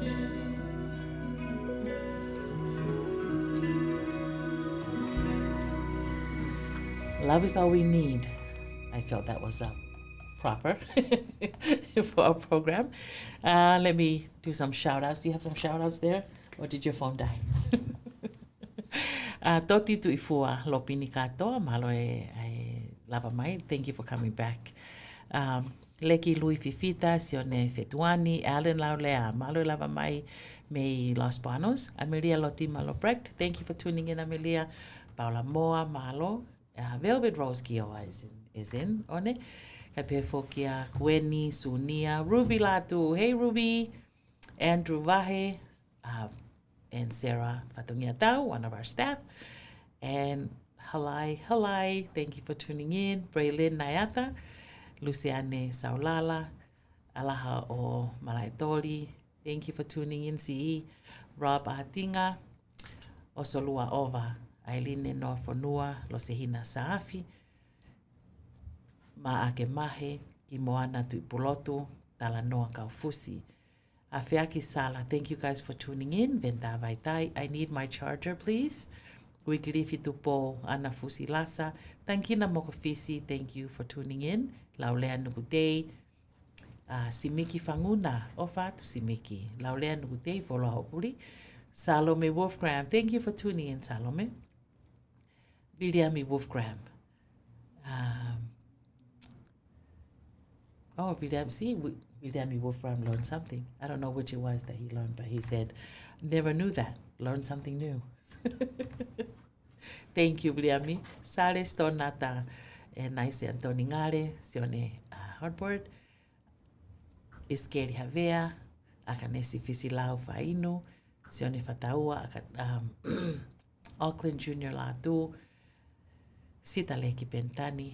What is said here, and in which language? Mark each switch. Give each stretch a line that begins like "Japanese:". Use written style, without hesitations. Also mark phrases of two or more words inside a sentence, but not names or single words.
English: Love is all we need. I felt that was proper for our program. Let me do some shout outs. Do you have some shout outs there? Or did your phone die?
Tongan: Toti tu ifua lopini katoa, malo e lava mai.
English: Thank you for coming back.
Tongan: Leki Lui Fifita, Sione Fetuani, Alan Laulea, malo e lava mai,
English: me Los Banos. Amelia Loti Malo Brecht, thank you for tuning in, Amelia. Paula Moa, malo. Velvet Rose Kioa is in, one. Kape Fokia, Kweni, Sunia, Ruby Latu, hey Ruby, Andrew Vahe, and Sarah Fatungia Tau, one of our staff, and Halai, thank you for tuning in, Braylin Nayata, Luciane Saulala, Alaha o Malaitoli, thank you for tuning in, CE, Rob Atinga, Osolua Ova, Aileen no Fonua, Losehina Saafi, Maake Mahe, ki Moana Tuipulotu, Talanoa Kaufusi. Afeaki Sala, thank you guys for tuning in. Venta Vaitai, I need my charger, please. Wikirifi Tupo, Ana Fusi Lasa, Tankina Mokofisi, thank you for tuning in. Laulea Nugudei, Simiki Fanguna, Ofa to Simiki. Laulea Nugudei, Volo Haupuri. Salome Wolfgram, thank you for tuning in, Salome. Viliami Wolfgram. Viliami Wolfram learned something. I don't know which it was that he learned, but he said, never knew that. Learned something new. Thank you, Viliami. Sale Stonata e Naise Antoni Ngare, Sione Hardboard. Iskeri Havea, Akanesi Fisilau Fainu, Sione Fataua, Auckland Junior Latu, Sita Leki Pentani.